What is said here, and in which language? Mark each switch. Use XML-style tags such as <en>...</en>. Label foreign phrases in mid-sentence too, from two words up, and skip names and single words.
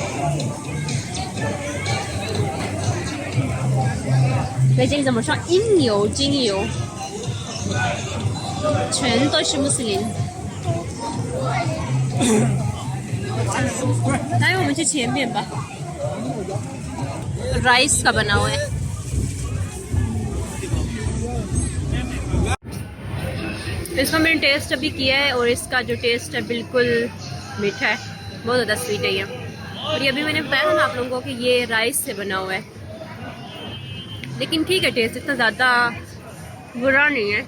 <zh>在这里怎么说？应有尽有，全都是穆斯林。来，我们去前面吧。</zh> <hi>राइस का बना हुआ है। इसका मैंने टेस्ट अभी किया है और इसका जो टेस्ट है बिल्कुल मीठा है, बहुत ज़्यादा स्वीट है ये। और ये अभी मैंने बताया ना आप लोगों को कि ये राइस से बना हुआ है, लेकिन ठीक है, टेस्ट इतना ज़्यादा बुरा नहीं है।</hi>